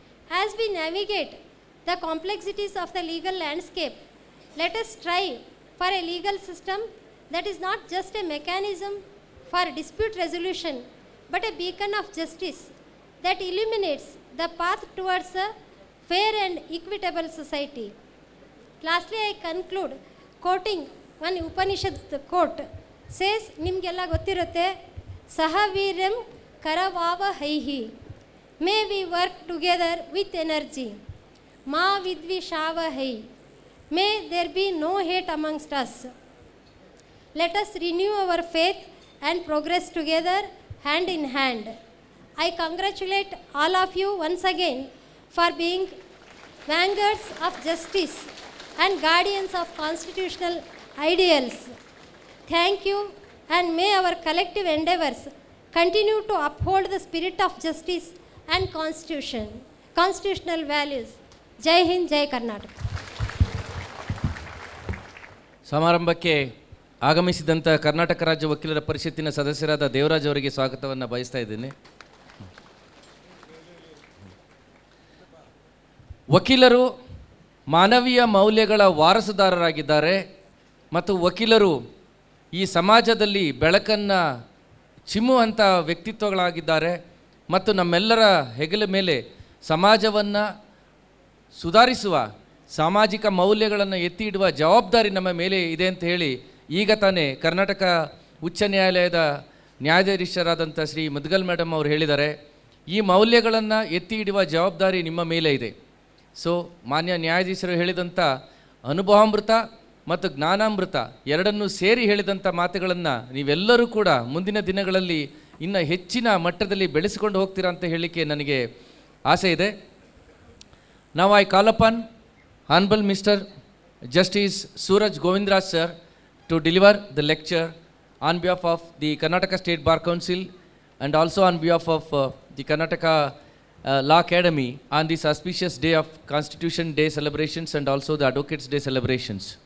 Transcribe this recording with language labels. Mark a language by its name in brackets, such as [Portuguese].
[English] As we navigate the complexities of the legal landscape, let us strive for a legal system that is not just a mechanism for dispute resolution, but a beacon of justice that illuminates the path towards a fair and equitable society. Lastly, I conclude quoting one Upanishad quote. Says, [Kannada] ನಿಮಗೆಲ್ಲ ಗೊತ್ತಿರುತ್ತೆ, [Sanskrit] ಸಹವೀರ್ಯಂ ಕರವಾವ ಹೈಹಿ, [English] may we work together with energy, [Sanskrit] ಮಾ ವಿದ್ವಿಷಾವ high, [English] May there be no hate amongst us. Let us renew our faith and progress together hand in hand. I congratulate all of you once again for being vanguards of justice and guardians of constitutional ideals. Thank you, and may our collective endeavors continue to uphold the spirit of justice and constitutional values. Jai Hind, Jai Karnataka. [Kannada] ಸಮಾರಂಭಕ್ಕೆ ಆಗಮಿಸಿದಂಥ ಕರ್ನಾಟಕ ರಾಜ್ಯ ವಕೀಲರ ಪರಿಷತ್ತಿನ ಸದಸ್ಯರಾದ ದೇವರಾಜ್ ಅವರಿಗೆ ಸ್ವಾಗತವನ್ನು ಬಯಸ್ತಾ ಇದ್ದೇನೆ. ವಕೀಲರು ಮಾನವೀಯ ಮೌಲ್ಯಗಳ ವಾರಸುದಾರರಾಗಿದ್ದಾರೆ ಮತ್ತು ವಕೀಲರು ಈ ಸಮಾಜದಲ್ಲಿ ಬೆಳಕನ್ನು ಚಿಮ್ಮುವಂಥ ವ್ಯಕ್ತಿತ್ವಗಳಾಗಿದ್ದಾರೆ ಮತ್ತು ನಮ್ಮೆಲ್ಲರ ಹೆಗಲ ಮೇಲೆ ಸಮಾಜವನ್ನು ಸುಧಾರಿಸುವ ಸಾಮಾಜಿಕ ಮೌಲ್ಯಗಳನ್ನು ಎತ್ತಿ ಇಡುವ ಜವಾಬ್ದಾರಿ ನಮ್ಮ ಮೇಲೆ ಇದೆ ಅಂತ ಹೇಳಿ ಈಗ ತಾನೇ ಕರ್ನಾಟಕ ಉಚ್ಚ ನ್ಯಾಯಾಲಯದ ನ್ಯಾಯಾಧೀಶರಾದಂಥ ಶ್ರೀ ಮುದ್ಗಲ್ ಮೇಡಮ್ ಅವರು ಹೇಳಿದ್ದಾರೆ, ಈ ಮೌಲ್ಯಗಳನ್ನು ಎತ್ತಿ ಇಡುವ ಜವಾಬ್ದಾರಿ ನಿಮ್ಮ ಮೇಲೆ ಇದೆ. ಸೊ ಮಾನ್ಯ ನ್ಯಾಯಾಧೀಶರು ಹೇಳಿದಂಥ ಅನುಭವಾಮೃತ ಮತ್ತು ಜ್ಞಾನಾಮೃತ ಎರಡನ್ನೂ ಸೇರಿ ಹೇಳಿದಂಥ ಮಾತುಗಳನ್ನು ನೀವೆಲ್ಲರೂ ಕೂಡ ಮುಂದಿನ ದಿನಗಳಲ್ಲಿ ಇನ್ನು ಹೆಚ್ಚಿನ ಮಟ್ಟದಲ್ಲಿ ಬೆಳೆಸಿಕೊಂಡು ಹೋಗ್ತೀರಾ ಅಂತ ಹೇಳಲಿಕ್ಕೆ ನನಗೆ ಆಸೆ ಇದೆ. [English] Now I call upon Honorable Mr. Justice Suraj Govindraj sir to deliver the lecture on behalf of the Karnataka State Bar Council and also on behalf of the Karnataka Law Academy on this auspicious day of Constitution Day celebrations and also the Advocates Day celebrations.